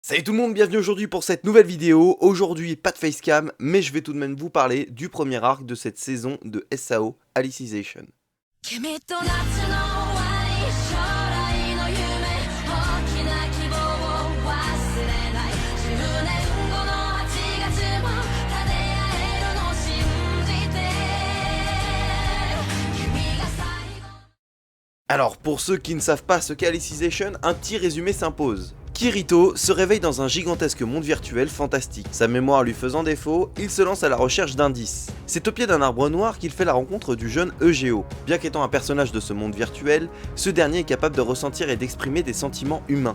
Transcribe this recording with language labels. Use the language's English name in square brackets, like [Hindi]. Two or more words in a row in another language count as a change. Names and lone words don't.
[French] Salut tout le monde, bienvenue aujourd'hui pour cette nouvelle vidéo. Aujourd'hui, pas de facecam, mais je vais tout de même vous parler du premier arc de cette saison de SAO, Alicization. [Japanese] 君と夏の終わり将来の夢大きな希望を忘れない10年後の8月も叶えるの信じて君が最後 [French] Alors, pour ceux qui ne savent pas ce qu'est Alicization, un petit résumé s'impose. Kirito se réveille dans un gigantesque monde virtuel fantastique. Sa mémoire lui faisant défaut, il se lance à la recherche d'indices. C'est au pied d'un arbre noir qu'il fait la rencontre du jeune Eugeo. Bien qu'étant un personnage de ce monde virtuel, ce dernier est capable de ressentir et d'exprimer des sentiments humains.